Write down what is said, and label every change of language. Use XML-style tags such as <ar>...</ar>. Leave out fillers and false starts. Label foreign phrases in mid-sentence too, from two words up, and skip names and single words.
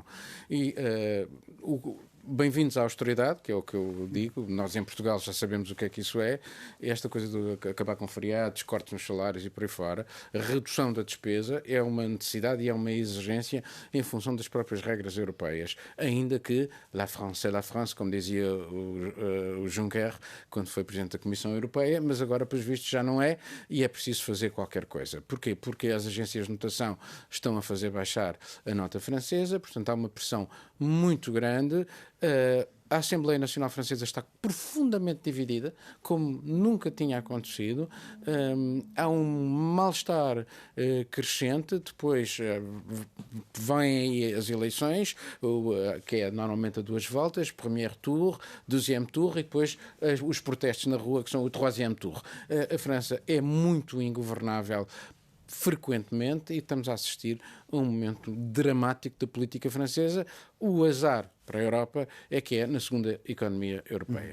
<pt>E bem-vindos à austeridade, que é o que eu digo. Nós em Portugal já sabemos o que é que isso é. Esta coisa de acabar com feriados, cortes nos salários e por aí fora. A redução da despesa é uma necessidade e é uma exigência em função das próprias regras europeias. Ainda que la France é la France, como dizia o Juncker quando foi Presidente da Comissão Europeia, mas agora, pelos vistos, já não é e é preciso fazer qualquer coisa. Porquê? Porque as agências de notação estão a fazer baixar a nota francesa, portanto há uma pressão muito grande. A Assembleia Nacional Francesa está profundamente dividida, como nunca tinha acontecido. Há um mal-estar crescente. Depois vêm aí as eleições, que é normalmente a 2 voltas,</pt> <fr>premier tour, deuxième tour,</fr> <pt>e depois os protestos na rua, que são o</pt> <fr>troisième tour.</fr> <pt>A França é muito ingovernável frequentemente e estamos a assistir a um momento dramático da política francesa. O azar para a Europa é que é na segunda economia europeia.</pt>